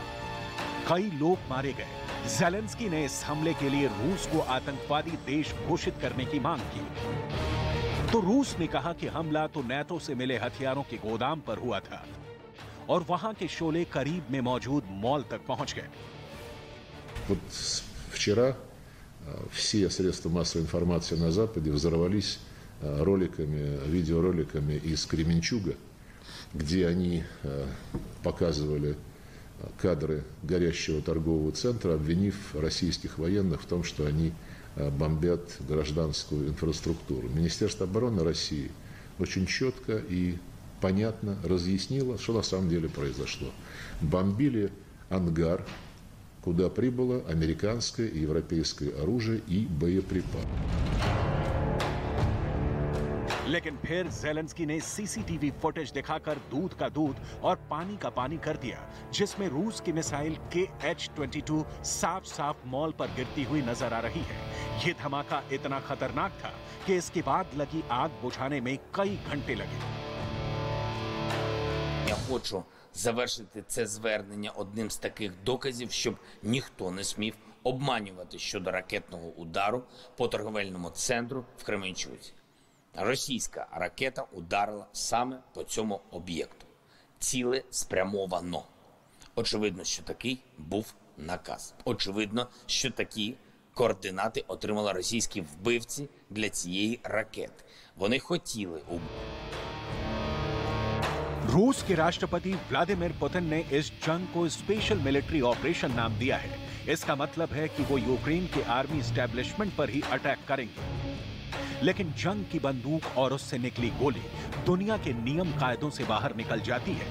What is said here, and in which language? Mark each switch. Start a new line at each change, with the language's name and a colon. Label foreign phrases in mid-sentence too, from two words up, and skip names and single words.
Hindi: कई लोग मारे गए। ज़ेलेंस्की ने इस हमले के लिए रूस को आतंकवादी देश घोषित करने की मांग की। तो रूस ने कहा कि हमला तो नेटो से मिले हथियारों के गोदाम पर हुआ था और वहां के शोले करीब में मौजूद मॉल तक पहुंच गए।
Russian: Вот вчера все средства массовой информации на Западе взорвались видеороликами из Кременчуга, где они показывали кадры горящего торгового центра, обвинив российских военных в том, что они бомбят гражданскую инфраструктуру. Министерство обороны России очень четко и понятно разъяснило, что на самом деле произошло. Бомбили ангар, куда прибыло американское и европейское оружие и боеприпасы.
Hindi: लेकिन फिर ज़ेलेंस्की ने
English: CCTV footage
Hindi: दिखाकर दूध का दूध और पानी का पानी कर दिया, जिसमें रूस की मिसाइल KH-22 साफ साफ मॉल पर गिरती हुई नजर आ रही है। ये धमाका इतना खतरनाक था कि इसके बाद लगी आग बुझाने में कई घंटे लगे।
Ukrainian: Я хочу завершити це звернення одним з таких доказів, щоб ніхто не смів обманювати щодо ракетного удару по торговельному центру в Кременчуці. Російська ракета ударила саме по цьому об'єкту. Ціле спрямовано. Очевидно, що такий був наказ. Очевидно, що такі координати отримали російські вбивці для цієї ракети. Вони хотіли
Hindi: रूस के राष्ट्रपति व्लादिमीर पुतिन ने इस जंग को
English: special military operation
Hindi: नाम दिया है। इसका मतलब है कि वो यूक्रेन के
English: army establishment
Hindi: पर ही अटैक करेंगे। लेकिन जंग की बंदूक और उससे निकली गोली दुनिया के नियम कायदों से बाहर निकल जाती है।